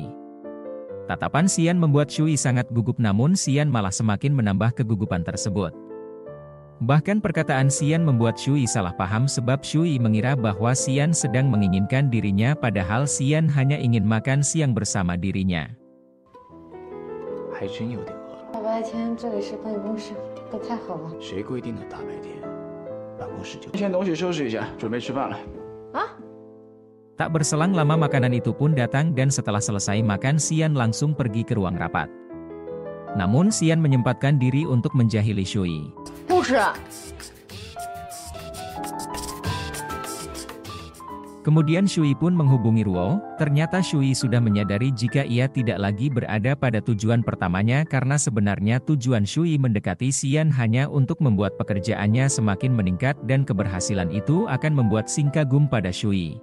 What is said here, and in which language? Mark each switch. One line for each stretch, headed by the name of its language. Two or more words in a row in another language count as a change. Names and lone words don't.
Indonesian: Tatapan Xian membuat Shui sangat gugup, namun Xian malah semakin menambah kegugupan tersebut. Bahkan perkataan Xian membuat Shui salah paham sebab Shui mengira bahwa Xian sedang menginginkan dirinya padahal Xian hanya ingin makan siang bersama dirinya.
Chinese: 还真有点饿了。大白天这里是办公室，可太好了。谁规定的大白天？办公室就先东西收拾一下，准备吃饭了。啊？
Indonesian: Tak berselang lama makanan itu pun datang dan setelah selesai makan Xian langsung pergi ke ruang rapat. Namun Xian menyempatkan diri untuk menjahili Shui.
Chinese: 不吃。
Indonesian: Kemudian Shui pun menghubungi Ruo, ternyata Shui sudah menyadari jika ia tidak lagi berada pada tujuan pertamanya karena sebenarnya tujuan Shui mendekati Xian hanya untuk membuat pekerjaannya semakin meningkat dan keberhasilan itu akan membuat Xing kagum pada Shui.